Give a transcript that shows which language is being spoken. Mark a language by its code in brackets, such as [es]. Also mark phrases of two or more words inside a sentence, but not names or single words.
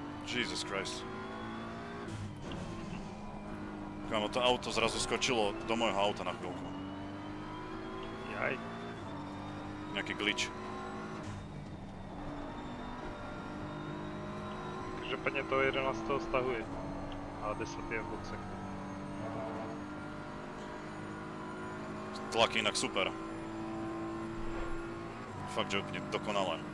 [en] Jesus Christ. [sk] Kámo, to auto zrazu skočilo do môjho auta na chvíľku. Jaj. Nejaký glitch. [cs] Každopádně toho 11. stahuji. A 10 je v boxech. [sk] Tlak inak super. Fakt, že úplne dokonalé.